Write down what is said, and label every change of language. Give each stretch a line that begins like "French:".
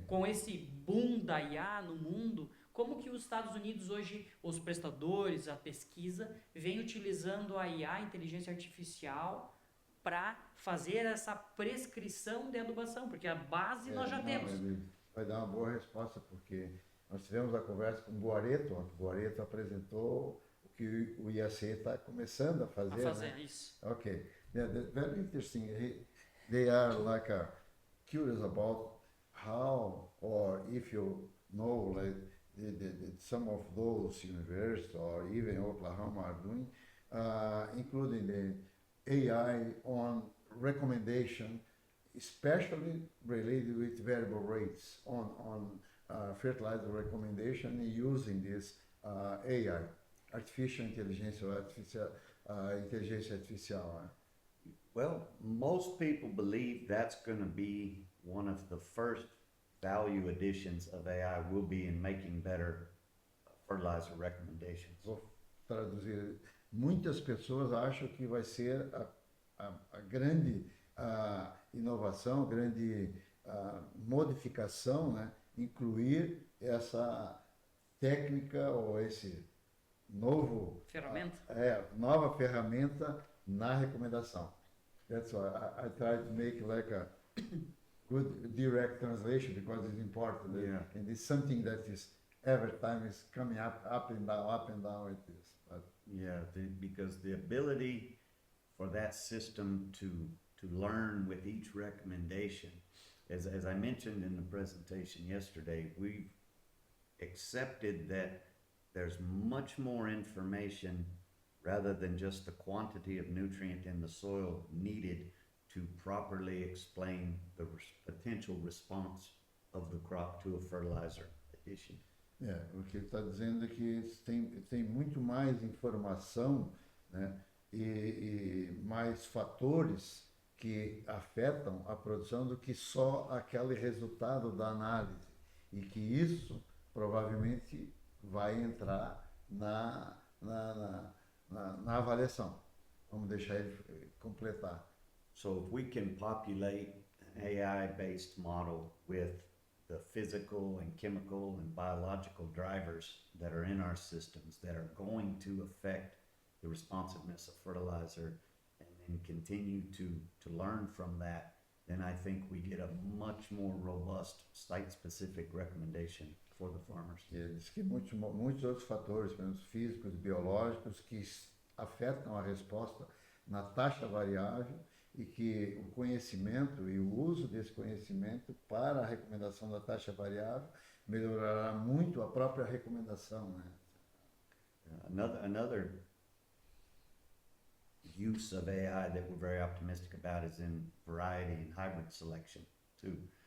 Portuguese: Com esse boom da IA no mundo, como que os Estados Unidos hoje, os prestadores, a pesquisa, vem utilizando a IA, inteligência artificial, para fazer essa prescrição de adubação? Porque a base nós já temos. Ele vai dar uma boa resposta, porque nós tivemos a conversa com o Guareto, o Guareto apresentou o que o IAC está começando a fazer. Né? Isso.
English: Okay, very interesting. They are like curious about how, or if you know, like some of those universities or even Oklahoma are doing, including the AI on recommendation, especially related with variable rates on fertilizer recommendation using this AI, artificial intelligence or intelligence artificial. Well, most people believe that's going to be one of the first value additions of AI will be in making better fertilizer recommendations.
Portuguese: Vou traduzir. Muitas pessoas acham que vai ser a grande inovação, a grande modificação, né? Incluir essa técnica ou esse novo nova ferramenta na recomendação.
English: That's why I try to make like a good direct translation because it's important. Yeah. And it's something that is every time is coming up and down with this. But yeah, because the ability for that system to learn with each recommendation, as I mentioned in the presentation yesterday, we've accepted that there's much more information rather than just the quantity of nutrient in the soil needed to properly explain the potential response of the crop to a fertilizer addition.
Portuguese: O que ele está dizendo é que tem muito mais informação, né, e mais fatores que afetam a produção do que só aquele resultado da análise. E que isso provavelmente vai entrar na avaliação. Vamos deixar ele completar.
English: So if we can populate an AI-based model with the physical and chemical and biological drivers that are in our systems that are going to affect the responsiveness of fertilizer and then continue to learn from that, then I think we get a much more robust site-specific recommendation for the farmers.
Portuguese: Ele diz que muitos outros fatores, menos físicos e biológicos, que afetam a resposta na taxa variável e que o conhecimento e o uso desse conhecimento para a recomendação da taxa variável melhorará muito a própria recomendação, né?
English: Another use of AI that we're very optimistic about is in variety and hybrid selection too.